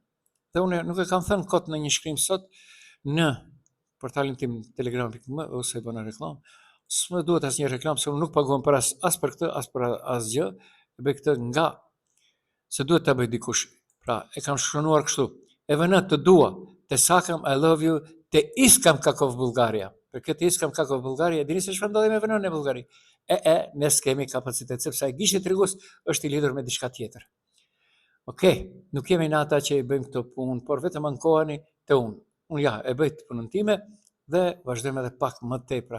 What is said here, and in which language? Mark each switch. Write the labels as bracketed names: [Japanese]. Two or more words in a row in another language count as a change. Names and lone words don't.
[Albanian] Dhe unë nuk e kam thënë kot në një shkrim sot në portalin tim telegram.me ose bëna reklam. S'më duhet asnjë reklam se unë nuk paguam për as për këtë, as për asgjë. E bëj këtë nga se duhet ta bëj dikush. Pra, e kam shkruar kështu. EVN të dua, [Macedonian] те сакам [English] I love you, [Bulgarian] те искам каков Bullgaria. [Albanian] Për këtë [Bulgarian] искам каков [Albanian] Bullgaria, dini se çfarë ndodhi me EVN në Bullgari? Ne s'kemi kapacitet sepse ai gishti tregus është i lidhur me diçka tjetër. Nuk jemi në ata që i bëjmë këto punë, por vetëm ankoheni te unë. Unë e bëj të punën time dhe vazhdojmë edhe pak më tepra.